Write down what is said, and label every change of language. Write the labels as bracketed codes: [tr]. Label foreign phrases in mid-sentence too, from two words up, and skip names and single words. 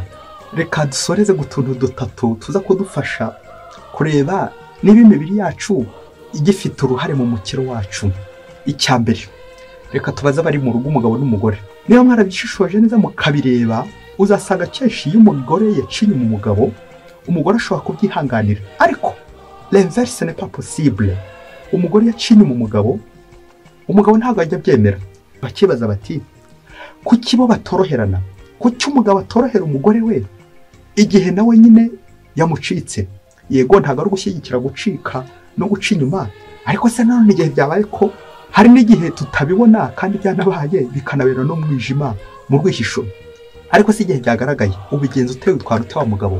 [rw] Reka dusoreze gutuntu dutatu tuza kudufasha kureba niba imibiri yacu igifite uruhare mu mukiro wacu. Icya mbere, reka tubaze abari mu rugo umugabo n'umugore. Niba mwarabishishoje neza mukabireba, uzasanga kenshi iyo umugore yacinye mu mugabo, umugore ashobora kubyihanganira, ariko [fr] l'inverse n'est pas possible. [rw] Umugore yacinye mu mugabo, umugabo ntabwo ajya byemera. Bakibaza bati kuki bo batoroherana? Kuki umugabo atorohera umugore we igihe nawe nyine yamucitse? Yego ntabwo ari gushyigikira gucika no guca inyuma, ariko se nanone igihe byabaye ko hari n'igihe tutabibona kandi byanabaye bikanabera no mwijima mu rwihisho, ariko se igihe byagaragaye ubigenza utewe utwara ute wa mugabo?